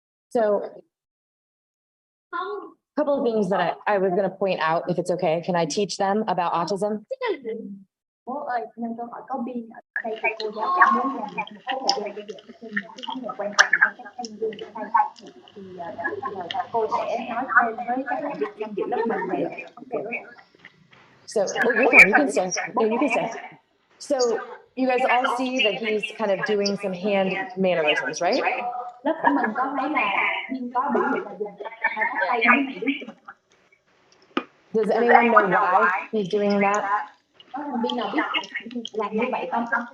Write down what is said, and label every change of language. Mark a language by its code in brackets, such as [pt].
[en] So, a couple of things that I was going to point out, if it's okay. Can I teach them about autism? [vi] Bố ơi, nên câu hỏi có pin ở đây thì cô giáo cũng muốn dành một cái thời gian để dạy thêm những cái vấn đề quan trọng cho các sinh viên ở đây. Thì cô sẽ nói thêm với các thành viên tham dự lớp mình về vấn đề đó. [en] So, you're fine. You can stay. No, you can stay. So, you guys all see that he's kind of doing some hand mannerisms, right? [vi] Lớp của mình có thấy là Pin có biểu hiện là dùng các tay như này đúng không? [en] Does anyone know why he's doing that? [vi] Có thành viên nào biết làm như vậy không?